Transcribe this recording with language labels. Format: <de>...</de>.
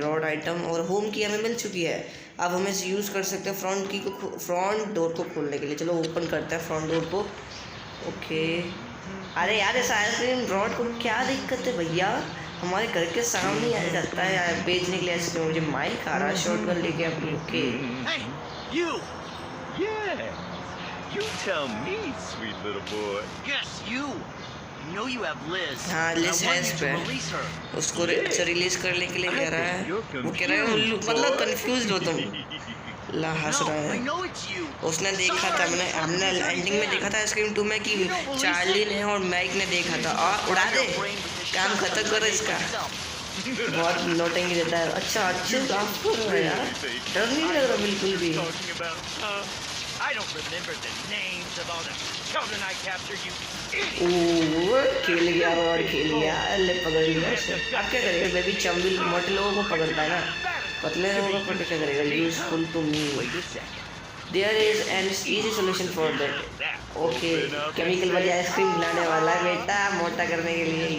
<hi>Rod item और home की हमें मिल चुकी है। अब हम इसे यूज़ कर सकते हैं फ्रंट की को, फ्रंट डोर को खोलने के लिए। चलो ओपन करते हैं फ्रंट डोर को। ओके, अरे यार इस आइसक्रीम रॉड को क्या दिक्कत है भैया? हमारे घर के सामने आ जाता है यार बेचने के लिए आइसक्रीम। मुझे माइक आ रहा है, शॉटगन लेके अपनी। Okay</hi> <en>Hey, you! Yeah, you tell me, sweet little boy. Yes, you. I know you have Liz.</en> <hi>हाँ, लिज है इस पे।</hi> <en>Release her.</en> <hi>उसको रिलीज करने के लिए कह रहा है। वो कह रहा है उल्लू, मतलब कंफ्यूज हो तुम। ला हंस</hi> <en>No,</en> <hi>रहा</hi> <en>I</en> <hi>है।</hi> <en>know it's you.</en> <hi>उसने देखा था, हमने एंडिंग में देखा था आइसक्रीम 2 में कि चार्ली ने और मैक ने देखा था। और उड़ा दे, काम खत्म करो इसका। बहुत नोटिंग देता है। अच्छा अच्छे काम कर रहा है यार, डर नहीं लग रहा बिल्कुल भी।</hi> <en>Talking about, I don't remember the names of all the children I captured, you idiot.</en> <hi>ओह खेल गया और खेल गया, ले पकड़ लिया उसे। अब क्या करेगा बेबी? चंबिल मोटे लोगों को पकड़ता है ना, पतले लोगों को क्या करेगा?</hi> <en>Useful to me. There is an easy solution for that.</en> <hi>Okay, chemical वाली आइसक्रीम खिलाने वाला है बेटा मोटा करने के लिए।</hi>